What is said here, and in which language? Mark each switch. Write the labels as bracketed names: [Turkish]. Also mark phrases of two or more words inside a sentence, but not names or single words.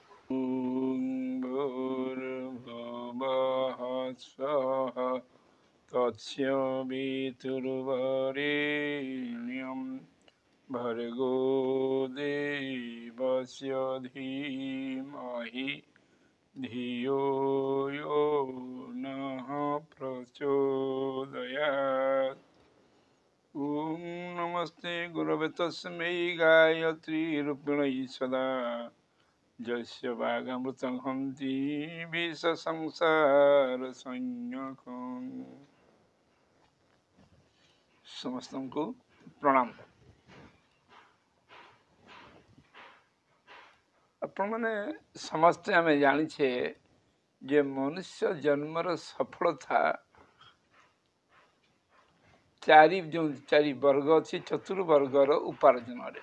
[Sanskrit] भूर्भुवः स्वः तत्सवितुर्वरेण्यं भर्गो देवस्य धीमहि धियो यो नः प्रचोदयात्। ॐ नमस्ते गुरवे तस्मै गायत्रीरूपिणी सदा जस्य वागमृतं हन्ति विषसंसारसंज्ञकम्। [Odia] ସମସ୍ତଙ୍କୁ ପ୍ରଣାମ। ଆପଣମାନେ ସମସ୍ତେ ଆମେ ଜାଣିଛେ ଯେ ମନୁଷ୍ୟ ଜନ୍ମର ସଫଳତା ଚାରି ବର୍ଗ ଅଛି, ଚତୁର୍ବର୍ଗର ଉପାର୍ଜନରେ।